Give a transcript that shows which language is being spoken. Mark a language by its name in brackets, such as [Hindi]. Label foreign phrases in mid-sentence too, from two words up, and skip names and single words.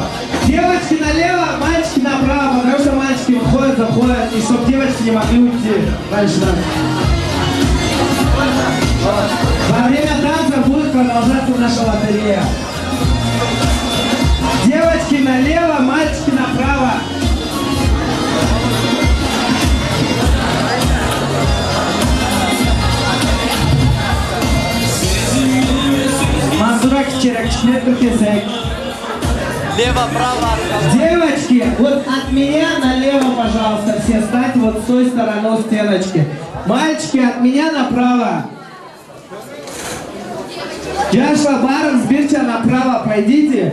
[Russian] Девочки налево, мальчики направо, потому что мальчики выходят, заходят, и чтобы девочки не могли уйти дальше. Во время танца будет продолжаться наша лотерея. Девочки налево, мальчики направо. [Karachay-Balkar] Мазурак черекчнет кесек. [Russian] Лево-право. Девочки, вот от меня налево, пожалуйста, все встаньте вот с той стороны стеночки. Мальчики, от меня направо. Джашла, Барн, Бирча направо пройдите.